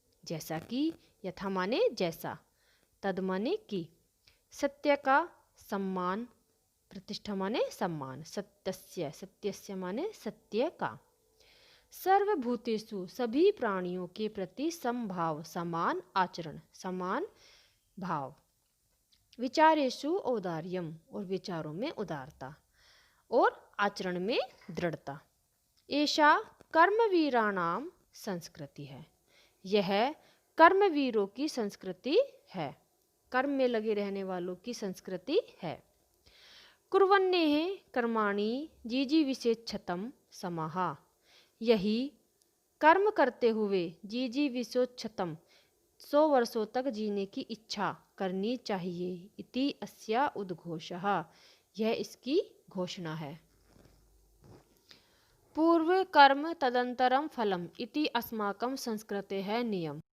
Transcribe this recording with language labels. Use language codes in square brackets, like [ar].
[hi] जैसा कि, यथा माने जैसा, तद माने कि, सत्य का सम्मान, प्रतिष्ठा माने सम्मान, सत्यस्य माने सत्य का, सर्वभूतेषु सभी प्राणियों के प्रति समभाव समान आचरण, समान भाव, [sa] विचारेषु औदार्यम [hi] और विचारों में उदारता, और आचरण में दृढ़ता। [sa] एषा कर्मवीराणाम [hi] संस्कृति है, यह कर्मवीरों की संस्कृति है, कर्म में लगे रहने वालों की संस्कृति है। [sa] कुर्वन्नेः कर्माणि जिजीविषेच्छतं समाः। [hi] यही कर्म करते हुए जिजीविषोच्छतं 100 वर्षों तक जीने की इच्छा करनी चाहिए। [sa] इति अस्या उद्घोषः, [hi] यह इसकी घोषणा है। [sa] पूर्व कर्म तदंतरम फलम इति अस्माकं संस्कृतेः नियम।